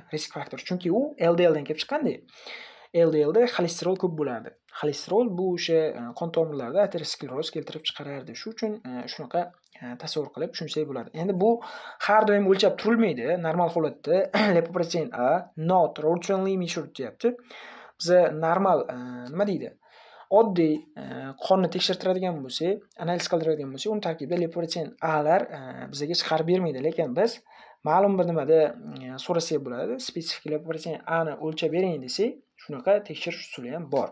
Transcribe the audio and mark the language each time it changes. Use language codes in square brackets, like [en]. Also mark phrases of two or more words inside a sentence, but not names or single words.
[uz] Risk faktor, chunki u LDL dan kelib chiqqanda. LDL da xolesterol ko'p bo'lardi. Xolesterol bu o'sha qon tomirlarida ateroskleroz keltirib chiqarardi. Shu uchun shunaqa tasavvur qilib tushunsak bo'ladi. Endi bu har doim o'lchab turilmaydi. Normal holatda lipoprotein A [en] not routinely measured [uz] deyapti. biza normal nima deydi? Oddiy qonni tekshirtiradigan bo'lsak, analiz qildiradigan bo'lsak, uni tarkibida lipoprotein A'lar bizga chiqarib bermaydi. Lekin biz ma'lum bir nimada so'rasak bo'ladi. Spesifik lipoprotein A'ni o'lchab bering desak, shunaqa tekshirish usuli ham bor.